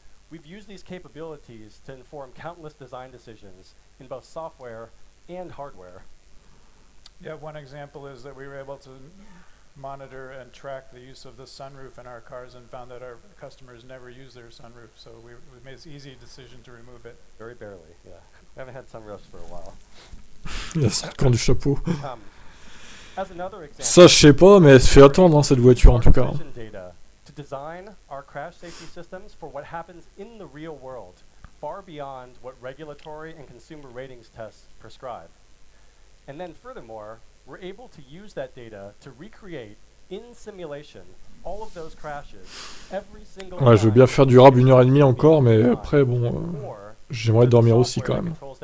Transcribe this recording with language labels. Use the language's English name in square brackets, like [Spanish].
[English] We've used these capabilities to inform countless design decisions in both software and hardware. Yeah, one example is that we were able to monitor and track the use of the sunroof in our cars and found that our customers never use their sunroof, so we made an easy decision to remove it. Very barely, yeah. We haven't had sunroofs for a while. [French] Il a sorti quand du chapeau. [English] As another example, [French] Ça, je sais pas, mais elle se fait attendre, hein, cette voiture, en tout cas. [English] To design our crash safety systems for what happens in the real world, far beyond what regulatory and consumer ratings tests prescribe. And then furthermore, we're able to use that data to recreate in simulation all of those crashes every single [French] Ouais, je veux bien faire durable 1h30 encore, mais après, bon, j'aimerais dormir aussi quand même.